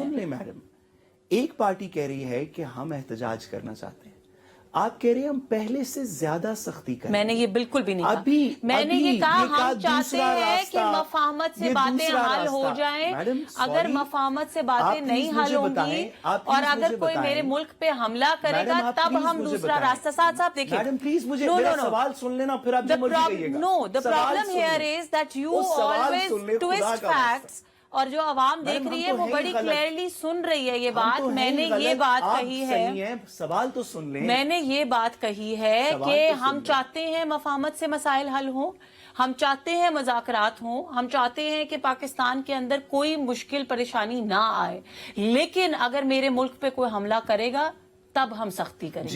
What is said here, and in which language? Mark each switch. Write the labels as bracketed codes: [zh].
[ur] سن لیں میڈم، ایک پارٹی کہہ رہی ہے کہ ہم احتجاج کرنا چاہتے ہیں، آپ کہہ رہے ہیں ہم پہلے سے زیادہ سختی کریں. میں نے یہ بالکل بھی نہیں کہا. میں نے یہ کہا ہم چاہتے ہیں کہ مفاہمت سے باتیں حل ہو جائیں. اگر مفاہمت سے باتیں نہیں حل ہوں گی اور اگر کوئی میرے ملک پہ حملہ کرے گا، تب ہم دوسرا راستہ. ساتھ ساتھ دیکھیں، میڈم پلیز مجھے میرا سوال سن لینا، پھر آپ جو مرضی کہیے گا. [en] No, the problem here is that you always twist facts. [ur] اور جو عوام دیکھ رہی ہے وہ بڑی کلیئرلی سن رہی ہے یہ بات. میں نے یہ بات کہی ہے، سوال تو سن لیں. میں نے یہ بات کہی ہے کہ ہم چاہتے ہیں مفاہمت سے مسائل حل ہوں، ہم چاہتے ہیں مذاکرات ہوں، ہم چاہتے ہیں کہ پاکستان کے اندر کوئی مشکل پریشانی نہ آئے، لیکن اگر میرے ملک پہ کوئی حملہ کرے گا تب ہم سختی کریں.